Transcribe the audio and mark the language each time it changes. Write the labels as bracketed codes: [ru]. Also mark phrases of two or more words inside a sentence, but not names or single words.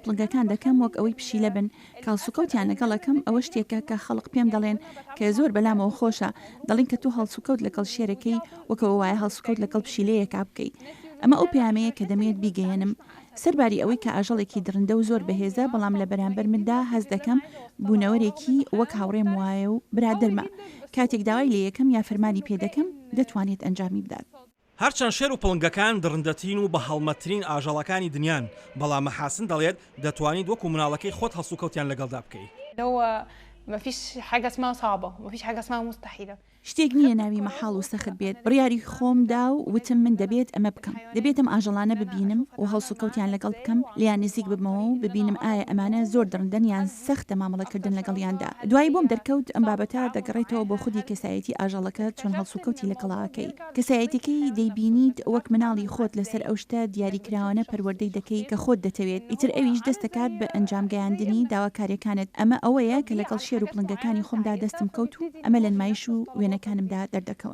[ckb] پڵنگەکان دەکەم وەک ئەوەی پشیلە بن کاڵسوکەوتیان لەگەڵەکەم ئەوە شتێکە کە خەڵق پێم دەڵێن کە زۆر بەلامەوە خۆشە دەڵێن کە تو هەڵسوکەوت لەگەڵ شێرەکەی وەکەوە وایە هەڵسوکەوت لەگەڵ پشیلەیەکا بکەیت ئەمە ئەو پەیامەیە کە دەمێت بیگەێنم سەرباری ئەوەی کە ئاژەڵێکی درندە و زۆر بەهێزە بەڵام لە بەرامبەر مندا هەز دەکەم بوونەوەرێکی وەک هاوڕێم وایە و برادرمە کاتێک داوای لە یەکەم یا فەرمانی پێ دەکەم دەتوانێت ئەنجامی بدات. هەرچەند شێر و پڵنگەکان درندەترین و بە هەڵمەترین ئاژەڵەکانی دنیان بەڵام محاسن دەڵێت دەتوانیت وەکو مناڵەکەی خۆت هەڵسوکەوتیان لەگەڵدا بکەیت. [ar] ما فيش حاجة اسمها صعبة وما فيش حاجة اسمها مستحيلة. [ckb] شتێک نییە ناوی مەحاڵ و سەخت بێت بڕیاری خۆمدا و وتم من دەبێت ئەمە بکەم دەبێتم ئاژەڵانە ببینم و هەڵسوکەوتیان لەگەڵ بکەم لیان نزیک ببمەوە و ببینم ئایا ئەمانە زۆر درندن یان سەختە مامەڵەکردن لەگەڵیاندا دوای بۆم دەرکەوت ئەم بابەتە دەگەڕێتەوە بۆ خودی کەسایەتی ئاژەڵەکە چۆن هەڵسوکەوتی لەگەڵاکەی کەسایەتیکەی دەیبینیت وەک مناڵی خۆت لەسەر ئەو شتە دیاریکراوانە پەروەردەی دەکەی کە خۆت دەتەوێت ئیتر ئەویش دەست دەکات بە ئەنجامگەیاندنی داواکاریەکانت ئەمە ئەوەیە کە لەگەڵ شێر و پڵنگەکانی خۆمدا دەستم کەوت و ئەمە لە نمایش و وێنەکانمدا دەردەکەون.